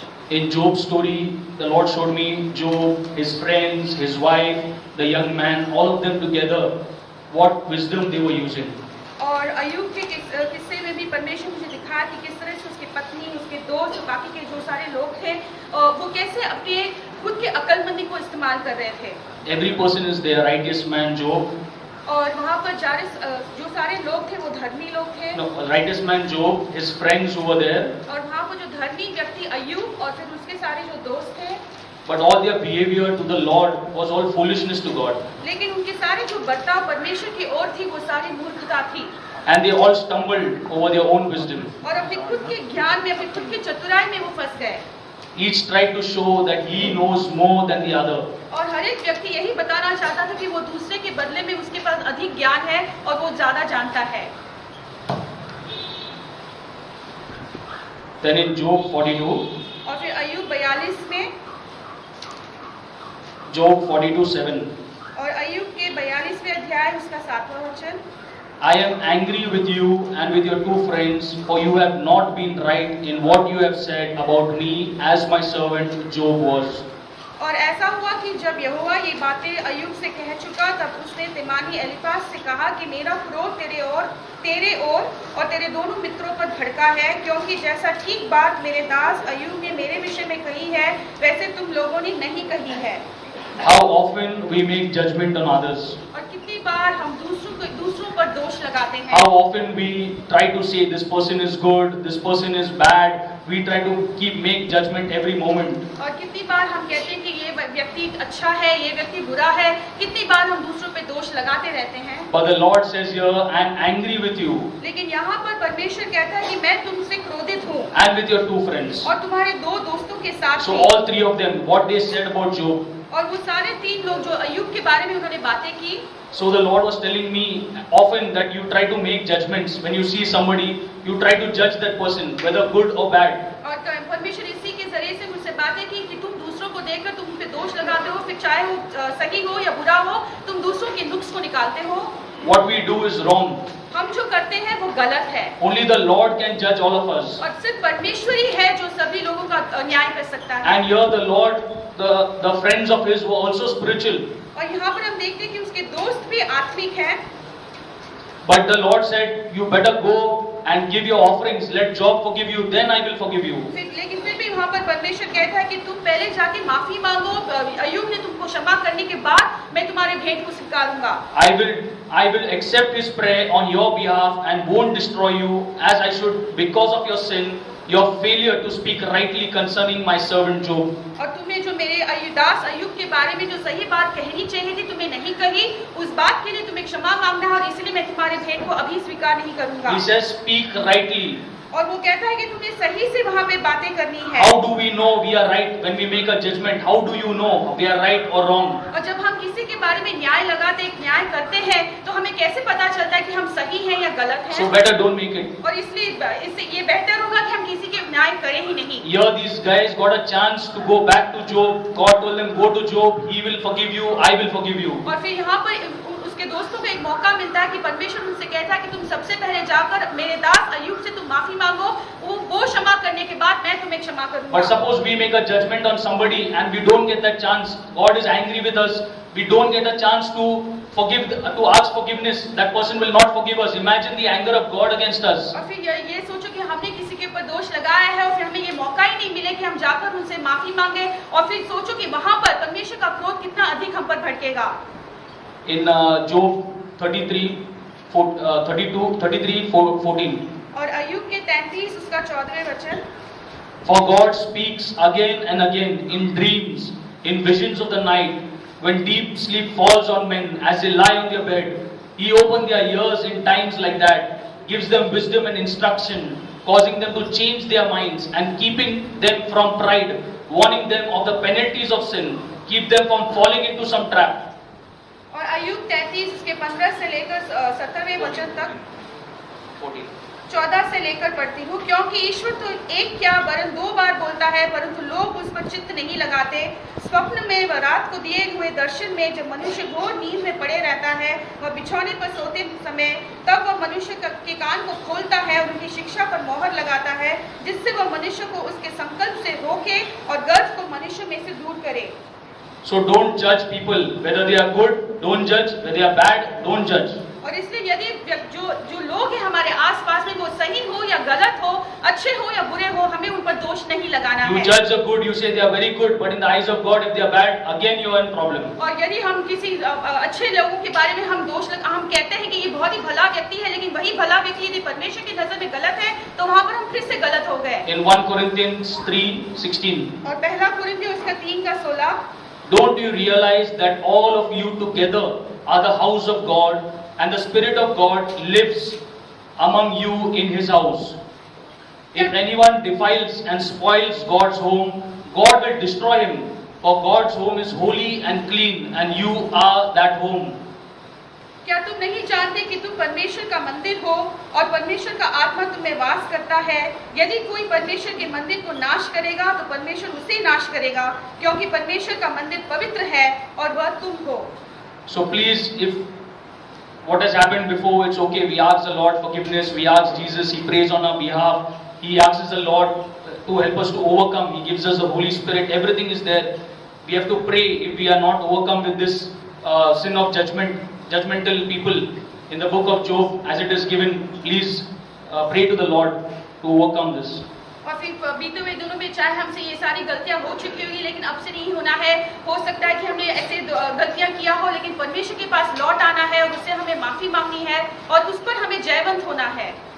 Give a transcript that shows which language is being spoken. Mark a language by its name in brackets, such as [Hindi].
[English] In Job's story, the Lord showed me Job, his friends, his wife, the young man, all of them together, what wisdom they were using. [Hindi] और अय्यूब के किस्से में भी परमेश्वर मुझे दिखाया कि किस तरह से उसकी पत्नी, उसके दोस्त, बाकी के जो सारे लोग थे, वो कैसे अपने खुद के अक्लमंदी को इस्तेमाल कर रहे थे। [English] Every person is there, righteous man Job. [Hindi] और वहाँ पर जो सारे लोग थे वो धर्मी लोग थे। [English] No, righteous man Job, his friends who were there. [Hindi] और वहाँ पर जो धर्मी व्यक्ति अय्यूब और फिर उसके सारे जो दोस्त थे। [English] But all their behavior to the Lord was all foolishness to God. [Hindi] लेकिन उनके सारे जो बर्ताव परमेश्वर की ओर थी वो सारी मूर्खता थी। [English] And they all stumbled over their own wisdom. [Hindi] और अपने खुद के ज्ञान में, अपने खुद की चतुराई में वो फंस गए। [English] Each tried to show that he knows more than the other. [Hindi] और हर एक व्यक्ति यही बताना चाहता था कि वो दूसरे के बदले में उसके पास अधिक ज्ञान है और वो ज्यादा जानता है। [English] Then in Job 42, [Hindi] और फिर अय्यूब 42 में, [English] Job 42:7. [Hindi] और अय्यूब के 42वें अध्याय उसका 7वां वचन। [English] I am angry with you and with your 2 friends, for you have not been right in what you have said about me, as my servant Job was. [Hindi] और ऐसा हुआ कि जब यहोवा ये बातें अय्यूब से कह चुका, तब उसने तेमानी एलीफाज से कहा कि मेरा क्रोध तेरे ओर और तेरे दोनों मित्रों पर भड़का है, क्योंकि जैसा ठीक बात मेरे दास अय्यूब ने मेरे विषय में कही है, वैसे तुम लोगों ने नहीं कही है। [English] How often we make judgment on others. [Hindi] और कितनी बार हम दूसरों पर दोष लगाते हैं। [English] How often we try to say this person is good, this person is bad. We try to make judgment every moment. [Hindi] और कितनी बार हम कहते हैं कि ये व्यक्ति अच्छा है, ये व्यक्ति बुरा है। कितनी बार हम दूसरों पे दोष लगाते रहते हैं। [English] But the Lord says here, I am angry with you. [Hindi] लेकिन यहाँ पर परमेश्वर कहता है कि मैं तुमसे क्रोधित हूँ। [English] And with your 2 friends. [Hindi] और तुम्हारे 2 दोस्तों के साथ। [English] So all 3 of them, what they said about Job. [Hindi] और वो सारे 3 लोग जो अय्यूब के बारे में उन्होंने बातें की। [English] So the Lord was telling me often that you try to make judgments. When you see somebody, you try to judge that person, whether good or bad. [Hindi] और परमेश्वर इसी के जरिए से मुझसे बातें की कि तुम दूसरों को देखकर तुम उन पे दोष लगाते हो, फिर चाहे वो सही हो या बुरा हो, तुम दूसरों के नुक्स को निकालते हो। [English] What we do is wrong. [Hindi] हम जो करते हैं वो गलत है। [English] Only the Lord can judge all of us. [Hindi] और सिर्फ परमेश्वर ही है जो सभी लोगों का न्याय कर सकता है। [English] And here the Lord, the friends of his were also spiritual. [Hindi] और यहाँ पर हम देखते हैं कि उसके दोस्त भी आत्मिक हैं। [English] But the Lord said, you better go and give your offerings. Let Job forgive you, then I will forgive you. [Hindi] लेकिन फिर भी वहाँ पर परमेश्वर कहता है कि तुम पहले जाके माफी मांगो, अय्यूब ने तुमको क्षमा करने के बाद मैं तुम्हारे भेंट को स्वीकारूंगा। [English] I will accept his prayer on your behalf and won't destroy you as I should because of your sin, your failure to speak rightly concerning my servant Job. [Hindi] और तुम्हें जो मेरे दास अय्यूब के बारे में जो सही बात कहनी चाहिए थी तुम्हें नहीं कही, उस बात के लिए तुम्हें क्षमा मांगना है और इसलिए मैं तुम्हारे भेंट को अभी स्वीकार नहीं करूंगा। [English] He says, speak rightly. [Hindi] और वो कहता है कि तुम्हें सही से वहाँ पे बातें करनी है। [English] How do we know we are right when we make a judgment? How do you know we are right or wrong? [Hindi] और जब हम किसी के बारे में न्याय लगाते, न्याय करते हैं, तो हमें कैसे पता चलता है कि हम सही हैं या गलत हैं? [English] So better don't make it. [Hindi] और इसलिए इससे ये बेहतर होगा कि हम किसी के न्याय करें ही नहीं। [English] Here these guys got a chance to go back to Job. God told them, go to Job. He will forgive you. I will forgive you. [Hindi] और फिर यहाँ पर उसके दोस्तों को एक मौका मिलता है कि परमेश्वर उनसे कहता है कि तुम सबसे पहले जाकर मेरे दास अय्यूब से तुम माफी मांगो, वो क्षमा करने के बाद मैं तुम्हें क्षमा करूंगा। [English] But suppose we make a judgment on somebody and we don't get that chance. God is angry with us. We don't get a chance to ask forgiveness. That person will not forgive us. Imagine the anger of God against us. [Hindi] और फिर ये सोचो कि हमने किसी के ऊपर दोष लगाया है और फिर हमें ये मौका ही नहीं मिले कि हम जाकर उनसे माफी मांगे, और फिर सोचो कि वहां पर परमेश्वर का क्रोध कितना अधिक हम पर भड़केगा। [English] In Job 33:14. [Hindi] और अय्यूब के 33 उसका 14वें वचन। [English] For God speaks again and again in dreams in visions of the night, when deep sleep falls on men as they lie on their bed. He opened their ears in times like that, gives them wisdom and instruction, causing them to change their minds and keeping them from pride, warning them of the penalties of sin, keep them from falling into some trap. [Hindi] और अय्यूब 33 इसके 15 से लेकर 17वें वचन तक 14 से लेकर पढ़ती हूँ। क्योंकि ईश्वर तो एक क्या वरन 2 बार बोलता है, परंतु लोग उस पर चित्त नहीं लगाते। स्वप्न में व रात को दिए हुए दर्शन में जब मनुष्य घोर नींद में पड़े रहता है, वह बिछौने पर सोते समय, तब वह मनुष्य के कान को खोलता है और उनकी शिक्षा पर मोहर लगाता है, जिससे वह मनुष्य को उसके संकल्प से रोके और गर्व को मनुष्य में से दूर करे। [English] So don't judge people whether they are good, don't judge whether they are bad, don't judge. [Hindi] और इसलिए यदि जो लोग हैं हमारे आसपास में, वो सही हो या गलत हो, अच्छे हो या बुरे हो, हमें उन पर दोष नहीं लगाना [English] You [Hindi] है। [English] judge the good, you say they are very good, but in the eyes of God, if they are bad, again you are in problem. [Hindi] और यदि हम किसी अच्छे लोगों के बारे में हम हम कहते हैं कि ये बहुत ही भला व्यक्ति है, लेकिन वही भला व्यक्ति यदि परमेश्वर की नजर में गलत है, तो वहाँ पर हम फिर से गलत हो गए। [English] In 1 Corinthians 3:16. [Hindi] और पहला कुरिन्थियों उसका 3:16, [English] Don't you realize that all of you together are the house of God, and the Spirit of God lives among you in His house? If anyone defiles and spoils God's home, God will destroy him, for God's home is holy and clean, and you are that home. [Hindi] क्या तुम नहीं जानते कि तुम परमेश्वर का मंदिर हो और परमेश्वर का आत्मा तुम में वास करता है? यदि कोई परमेश्वर के मंदिर को नाश करेगा तो परमेश्वर उसे नाश करेगा, क्योंकि परमेश्वर का मंदिर पवित्र है और वह तुम हो। [English] So please, if what has happened before, it's okay. We ask the Lord forgiveness. We ask Jesus. He prays on our behalf. He asks the Lord to help us to overcome. He gives us the Holy Spirit. Everything is there. We have to pray if we are not overcome with this sin of judgmental people. In the book of Job, as it is given, please pray to the Lord to overcome this. [Hindi] और फिर बीते हुए दिनों में चाहे हमसे ये सारी गलतियां हो चुकी होगी, लेकिन अब से नहीं होना है। हो सकता है कि हमने ऐसे गलतियां किया हो, लेकिन परमेश्वर के पास लौट आना है और उससे हमें माफी मांगनी है और उस पर हमें जयवंत होना है।